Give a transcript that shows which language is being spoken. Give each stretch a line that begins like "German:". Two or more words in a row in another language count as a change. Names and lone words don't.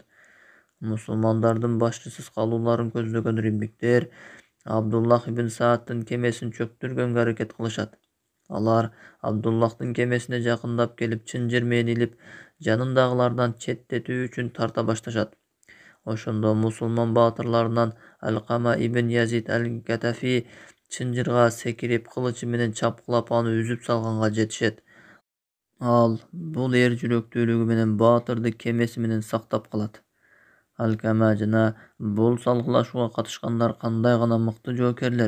Kyrgyz: Мусулмандардын башчысыз калууларын көздөгөн римдиктер Абдуллах ибн Саадтын кемесин чөктүргөнгө аракет кылышат. Алар Абдуллахтын кемесине жакындап келип, чынжыр менен илип, жанындагылардан четтетүү үчүн тарта башташат. Ошондо мусулман баатырларынан Алкама ибн Язид аль-Гатафи чынжырга секирип, кылычы менен чапкылап аны үзүп салганга жетишет. Ал бул эр жүрөктүүлүгү менен баатырды кемеси менен сактап калат. Алкама жана бул салгылашууга катышкандар кандай гана мыкты жоокерлер.